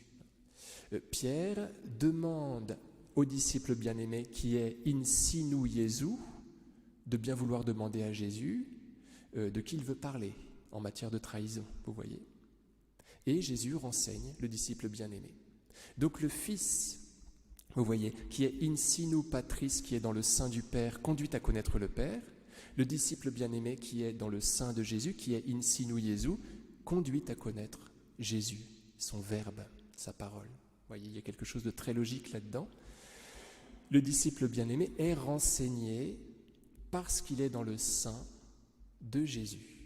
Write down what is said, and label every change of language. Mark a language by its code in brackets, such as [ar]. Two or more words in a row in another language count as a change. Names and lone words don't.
[fr] Pierre demande au disciple bien-aimé qui est [la] in sinu Jesu [fr] de bien vouloir demander à Jésus de qui il veut parler en matière de trahison, vous voyez. Et Jésus renseigne le disciple bien-aimé. Donc le Fils, vous voyez, qui est [la] in sinu patris, [fr] qui est dans le sein du Père, conduit à connaître le Père. Le disciple bien-aimé qui est dans le sein de Jésus, qui est [la] in sinu Jesu, [fr] conduit à connaître Jésus, son verbe, sa parole. Vous voyez, il y a quelque chose de très logique là-dedans. Le disciple bien-aimé est renseigné parce qu'il est dans le sein de Jésus.